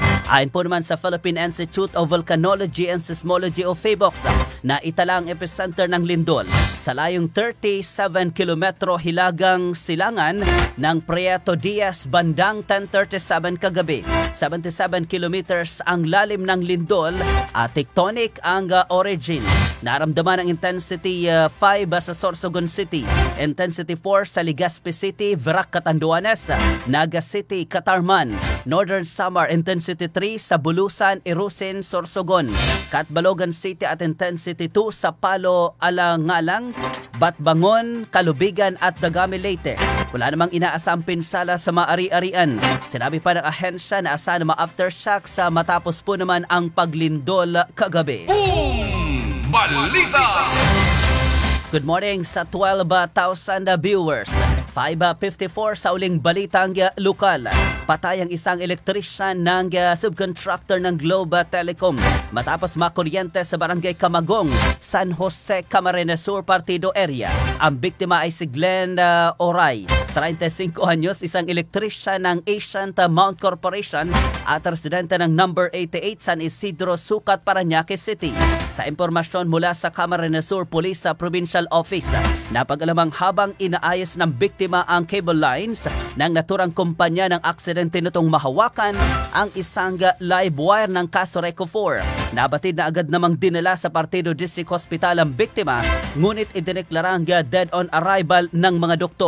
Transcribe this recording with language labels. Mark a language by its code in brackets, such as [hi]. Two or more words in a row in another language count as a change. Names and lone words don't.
[tl] Ayon po naman sa Philippine Institute of Volcanology and Seismology o PHIVOLCS na itala ang epicenter ng lindol sa layong 37 kilometro hilagang silangan ng Prieto Diaz bandang 10:37 kagabi. 77 kilometers ang lalim ng lindol at tectonic ang origin. Naramdaman ang intensity 5 sa Sorsogon City, intensity 4 sa Legazpi City, Verac, Catanduanes, Naga City, Catarman, Northern Samar, intensity 3 sa Bulusan, Irusin, Sorsogon, Catbalogan City at intensity 2 sa Palo, Alangalang, Batbangon, Kalubigan at Dagami Leyte. Wala namang inaasang pinsala sa mga ari-arian. Sinabi pa ng ahensya na asahan ng mga aftershocks matapos po naman ang paglindol kagabi. Balita! [en] Good morning [tl] sa 12,000 viewers. 5:54 sa uling balitang lokal. Patay ang isang elektrisyan ng subcontractor ng Globe Telecom matapos makuryente sa barangay Camagong, San Jose, Camarines Sur, Partido area. Ang biktima ay si Glenn Oray, 35 anyos, isang elektrisyan ng Asian Mount Corporation at residente ng number 88 San Isidro, Sucat, Parañaque City. Sa impormasyon mula sa Camarines Sur Police Provincial Office, napag-alamang habang inaayos ng biktima ang [en] cable lines [tl] ng naturang kumpanya ng aksidente nitong mahawakan ang isang [en] live wire [tl] ng Casoreco 4. Nabatid na agad namang dinala sa Partido District Hospital ang biktima, ngunit idineklarang [en] dead on arrival [tl] ng mga doktor.